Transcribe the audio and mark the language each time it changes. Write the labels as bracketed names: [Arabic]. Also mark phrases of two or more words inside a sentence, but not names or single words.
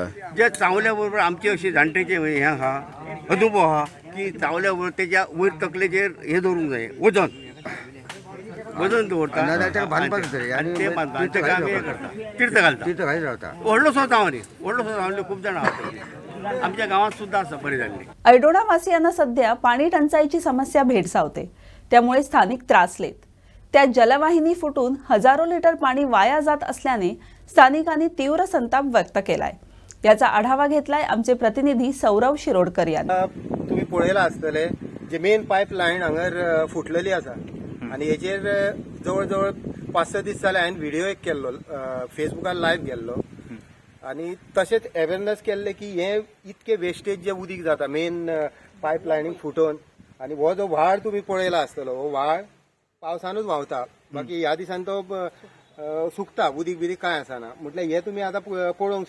[Konkani] जे चावल्या बरोबर आमचे अशें जाणटेचे हें आहा अनुभव आहा की चावल्या बरोबर तेज्या वयर तकलेचेर हें दवरूंक जाय वजन दवरता आनी ते बांदता तेका आमी हें करता तीर्थ घालता रावता व्हडलो सो चावनी खूब जाणां आहा आमच्या गांवांत सुद्दां आसा बरी जाल्ली. [Marathi] ऐडोणा वासियांना सध्या पाणी टंचाईची समस्या भेडसावते त्यामुळे स्थानिक त्रासलेत. त्या जलवाहिनी फुटून हजारो लिटर पाणी वाया जात असल्याने स्थानिकांनी तीव्र संताप व्यक्त केलाय. याचा आढावा घेतलाय आमचे प्रतिनिधी सौरव शिरोडकर यांनी. [Konkani] तुम्ही पळयला आसतले जे [English] main pipe line [Konkani] हांगर फुटलेली आसा आनी हेचेर जवळ जवळ 5-6 दीस जाले हांवें व्हिडिओ एक केल्लो फेसबुकार लायव्ह गेल्लो आनी तशेंच अवेरनेस केल्ले की हे इतके वेस्टेज जे उदीक जाता [English] main pipe [Konkani] लायनीक फुटोवन आनी हो जो व्हाळ तुमी पळयला आसतलो हो व्हाळ पावसानूच व्हांवता बाकी ह्या दिसांनी तो सुकता उदीक बिदीक कांय आसना म्हटल्यार हे तुमी आतां पळोवंक